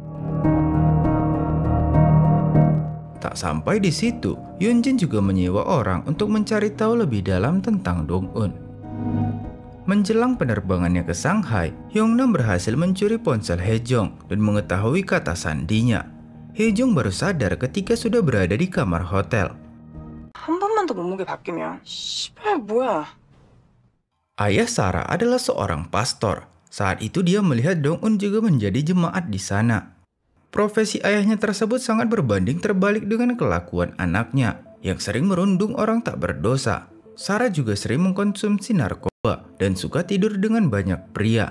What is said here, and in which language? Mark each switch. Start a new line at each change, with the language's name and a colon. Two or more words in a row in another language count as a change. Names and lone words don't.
Indonesian: Tak sampai di situ, Yeonjin juga menyewa orang untuk mencari tahu lebih dalam tentang Dong-un. Menjelang penerbangannya ke Shanghai, Hyungnam berhasil mencuri ponsel Haejong dan mengetahui kata sandinya. Haejong baru sadar ketika sudah berada di kamar hotel.
Korean: 한 번만 더 몸무게 바뀌면 씨발 뭐야?
Indonesian: Ayah Sarah adalah seorang pastor. Saat itu dia melihat Dong-un juga menjadi jemaat di sana. Profesi ayahnya tersebut sangat berbanding terbalik dengan kelakuan anaknya yang sering merundung orang tak berdosa. Sarah juga sering mengkonsumsi narkoba dan suka tidur dengan banyak pria.